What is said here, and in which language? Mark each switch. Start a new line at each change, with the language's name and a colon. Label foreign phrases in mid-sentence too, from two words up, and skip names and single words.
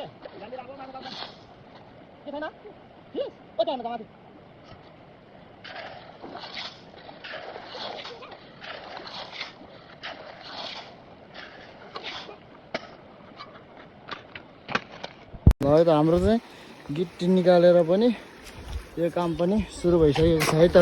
Hindi: जल्दी लागो ना बाबा। किधर ना? ठीक? ओ जाना कहाँ थी?
Nepali: ल त हाम्रो चाहिँ गिट्टी निकालेर पनि यो काम पनि सुरु भइसकेको छ है त।